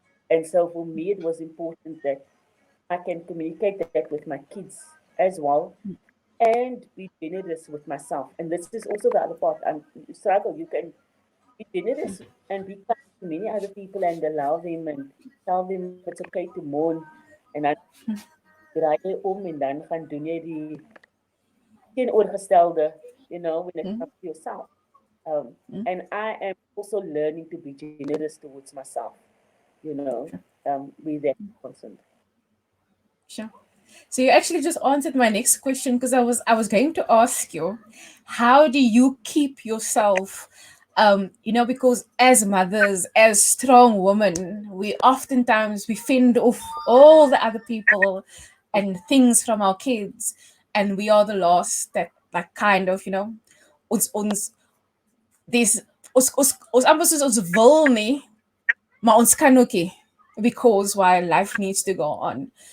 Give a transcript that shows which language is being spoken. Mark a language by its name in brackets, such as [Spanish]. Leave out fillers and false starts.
[English] And so for me it was important that I can communicate that with my kids as well and be generous with myself. And this is also the other part. You struggle. You can be generous and be kind to many other people and allow them and tell them it's okay to mourn. [Afrikaans] And dan draai jy om en dan gaan doen jy die teenoorgestelde, when it comes to yourself. [English] And I am also learning to be generous towards myself, with that concerned. Sure. So you actually just answered my next question because I was going to ask you, how do you keep yourself, because as mothers, as strong women, we oftentimes we fend off all the other people and things from our kids, and we are the last that like kind of, ons dis ons amper soos ons wil nie, maar ons kan ook nie, because why life needs to go on.